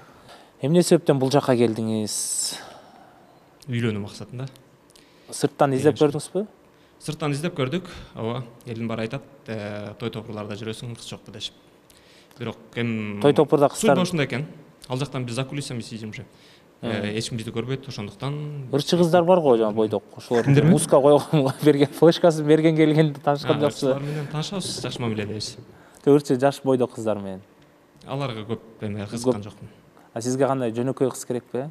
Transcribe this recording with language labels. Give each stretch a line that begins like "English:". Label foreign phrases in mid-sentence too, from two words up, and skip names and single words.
Kyrgyz: Эмне себептен бул жака келдиңиз? Үйлөнүү максатында. Сырттан издеп көрдүңүзбү? Сырттан издеп көрдүк. Ооба, элдин баары айтат, той топурларда жүрөсүң, кыз жок дешип. Бирок эми той топурда кыздар судьба ушундай экен. Ал жактан биз
Russian: за кулисами сидим уже.
Kyrgyz: Эч ким бизди көрбөйт, ошондуктан ырчы кыздар бар го, жана бойдок. Ошолор музыка койгонго берген, флешкасын берген келгенде таанышкан жоксузбу? Алар менен таанышабыз, жакшы мамиледебиз. Ырчы жаш бойдок кыздар менен. Аларга көп эме кызыккан жокмун. Сизге кандай жөнөкөй кыз керекпи?